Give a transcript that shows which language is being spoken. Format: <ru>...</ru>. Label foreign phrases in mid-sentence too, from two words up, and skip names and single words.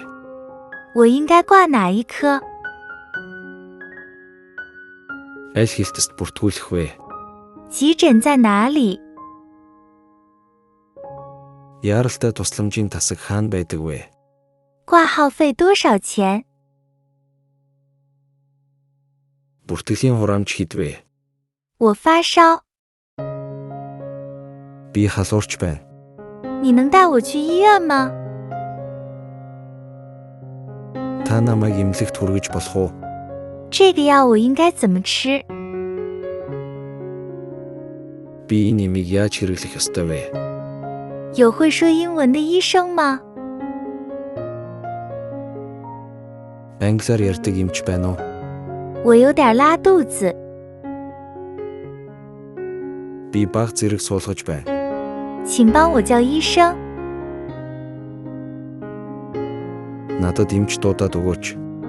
<zh>我应该挂哪一科？</zh> <mn>Аль хэлтэст бүртгүүлэх вэ?</mn> <zh>急诊在哪里？</zh> <mn>Яаралтай тусламжийн тасаг хаана байдаг вэ?</mn> <zh>挂号费多少钱？</zh> <mn>Бүртгэлийн хураамж хэд вэ?</mn> <zh>我发烧，</zh> <mn>Би халуурч байна.</mn> <zh>你能带我去医院吗？</zh> <mn>Та намайг эмнэлэгт хүргэж болох уу?</mn> <zh>这个药我应该怎么吃？</zh> <mn>Би энэ эмийг яаж хэрэглэх ёстой вэ?</mn> <zh>有会说英文的医生吗？</zh> <mn>Англиар ярьдаг эмч байна уу?</mn> <zh>我有点拉肚子，</zh> <mn>Би баг зэрэг суулгаж байна.</mn> <zh>请帮我叫医生。</zh> <mn>Надад эмч дуудаад өгөөч.</mn>